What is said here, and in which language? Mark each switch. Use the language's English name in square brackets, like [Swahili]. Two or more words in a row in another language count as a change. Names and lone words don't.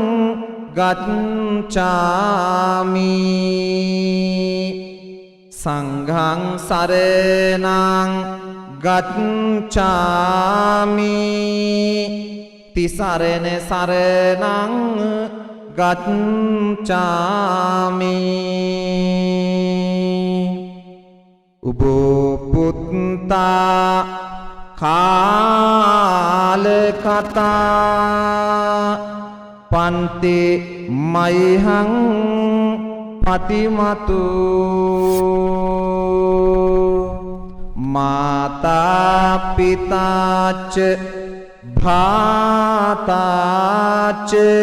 [Pali] ගච්ඡාමි සංඝං සරණං ගච්ඡාමි තිසරණ සරණං ගච්ඡාමි උබෝ පුත්තා කාල කතා පන්ති මයිහං පතිමතු මාතා පිතාච භාතාච